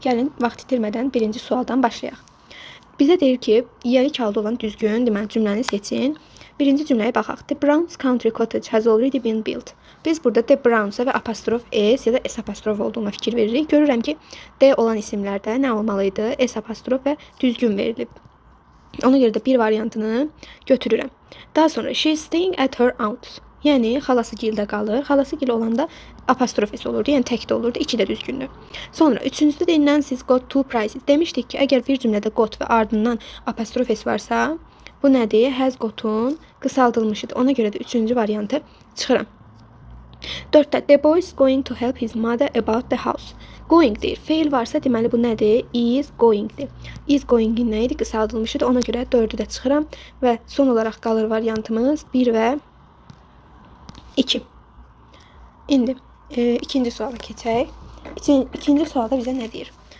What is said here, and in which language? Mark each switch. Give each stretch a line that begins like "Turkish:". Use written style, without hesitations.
Azerbaijani: Gəlin vaxt itirmədən birinci sualdan başlayaq. Bizə deyir ki, yeri kağıda olan düzgün deməli cümləni seçin. Birinci cümləyə baxaq.
English: The Browns country cottage has already been built.
Azerbaijani: Biz burada The Browns-a və apostrof S ya da S apostrof olduğuna fikir veririk. Görürəm ki, D olan isimlərdə nə olmalıydı? S apostrof və düzgün verilib. Ona görə də bir variantını götürürəm. Daha sonra
English: she is staying at her aunt's.
Azerbaijani: Yəni xalası gildə qalır. Xalası gil olanda apostrof S olurdu. Yəni tək də olurdu. İki də düzgündür. Sonra üçüncüdə deyilən siz
English: got two prizes.
Azerbaijani: Demişdik ki, əgər bir cümlədə got və ardından apostrof S varsa, bu nədir? Has got-un qısaldılmışıdır. Ona görə də üçüncü variantı çıxıram. 4-də
English: the boy is going to help his mother about the house.
Azerbaijani: Going deyir. Feil varsa deməli bu nədir? Is goingdir. Is goingin nə idi? Qısaldılmışıdır. Ona görə 4-ü də çıxıram və son olaraq qalır variantımız 1 və 2. İndi ikinci suala keçək. İkinci sualda bizə nə deyir?